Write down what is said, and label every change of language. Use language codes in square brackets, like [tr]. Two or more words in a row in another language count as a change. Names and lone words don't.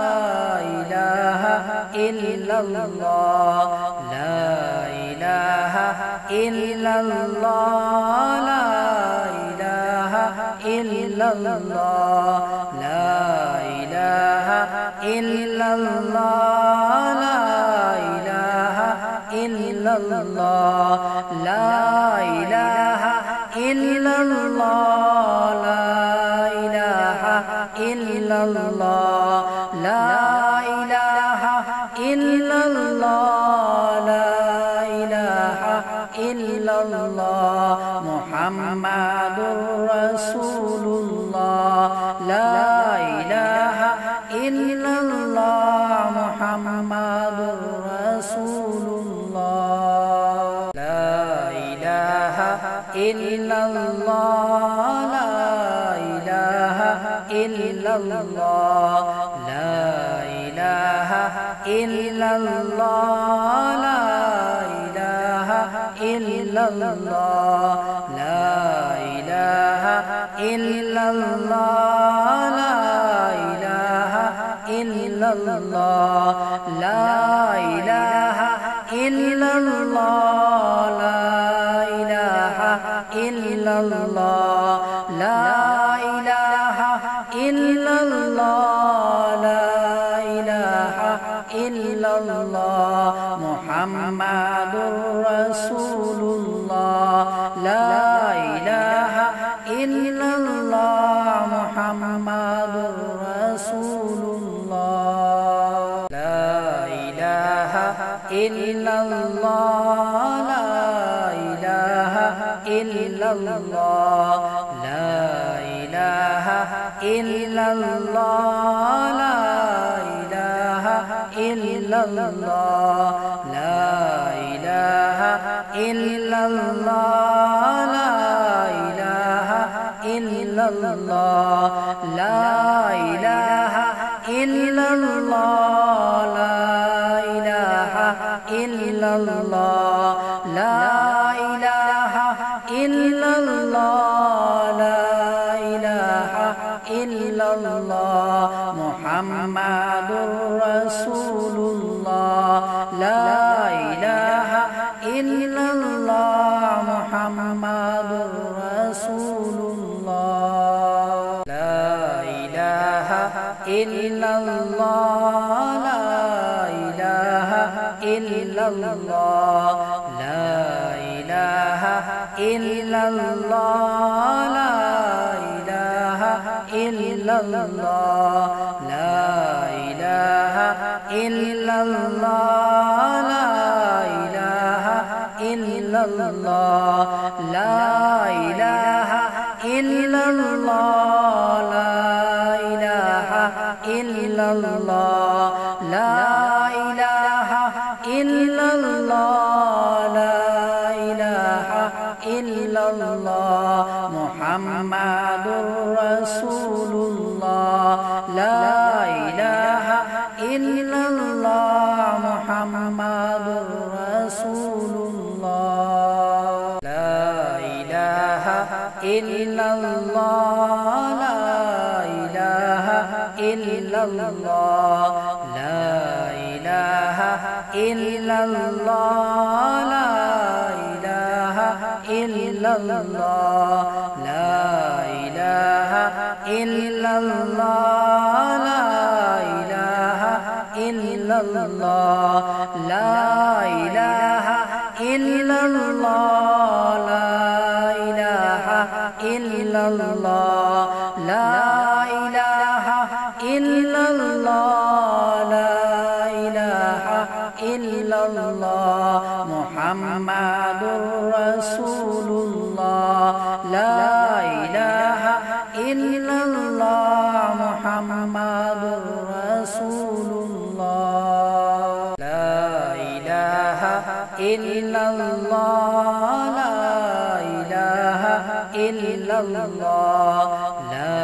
[ar] إلا الله لا إله إلا الله إلا الله لا إله إلا الله لا إله illallah, لا إله إلا الله، لا إله إلا الله، لا إله إلا الله، لا إله إلا الله، محمد رسول الله، لا إله إلا الله، محمد Rasulullah, لا إله إلا الله، لا إله إلا الله، لا إله إلا الله، لا إله إلا الله، لا إله إلا الله, لا إله إلا الله، لا إله illallah, إلا الله، لا إله إلا الله، لا إله إلا الله، لا إله إلا الله، محمد رسول الله، لا إله إلا الله، محمد Rasulullah, لا إله إلا الله، لا إله إلا الله، لا إله إلا الله، لا إله إلا الله، لا إله إلا الله, لا إله إلا الله، لا إله إلا الله، لا إله إلا الله، لا إله إلا الله، لا إله إلا الله، محمد رسول الله، لا إله إلا الله، محمد Rasulullah, لا إله إلا الله، لا إله إلا الله، لا إله إلا الله, لا إله إلا الله، لا إله إلا الله، لا إله إلا الله، لا إله إلا الله, لا إله إلا الله، لا إله إلا الله، لا إله إلا الله، محمد رسول الله، لا إله إلا الله، محمد رسول الله, لا إله إلا الله، لا إله إلا الله، لا إله إلا الله، لا إله إلا الله، لا إله إلا الله، لا إله إلا الله، لا إله إلا الله, لا إله إلا الله، لا إله إلا الله، لا إله إلا الله، محمد رسول الله، لا إله إلا الله، محمد Rasulullah, لا إله إلا الله، لا إله إلا الله، لا